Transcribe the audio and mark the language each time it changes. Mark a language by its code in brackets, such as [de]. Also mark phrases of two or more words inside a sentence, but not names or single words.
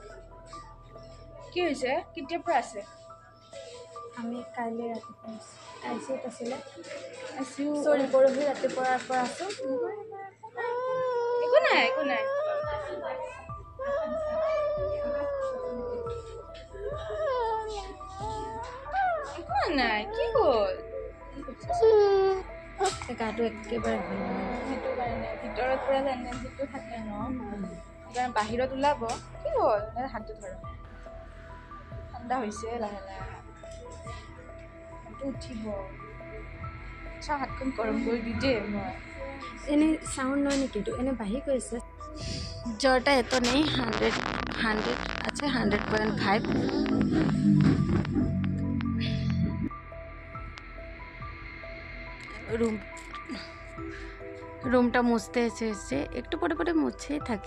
[bn] কি হয়েছে? [as] কেতিয়াৰ পৰা আছে? আমি কাইলৈ ৰাতিপুৱা আইচিউত আছিলে, আইচিউ। চৰি পৰহি ৰাতিপুৱাৰ পৰা আছোঁ। একো নাই, একো নাই। একো নাই, কি হ'ল? গাটো একেবাৰে ভাল নহয়, সেইটো কাৰণে ভিতৰত পৰা টেণ্ডেঞ্চিটো থাকে ন, সেইকাৰণে বাহিৰত ওলাব। কি হ'ল? হাতটো ধৰ, ঠাণ্ডা হৈছে লাহে লাহে, হাতটো উঠিব। চা, হাতখন গৰম কৰি দি দে মই। [bn] এনে সাউন্ড নয় নাকি, একটু এনে বাহি করেছে। জ্বরটা এত নেই, 100 আছে, 100.5। রুমটা মুছতে এসেছে, একটু পরে পরে মুছেই থাকে।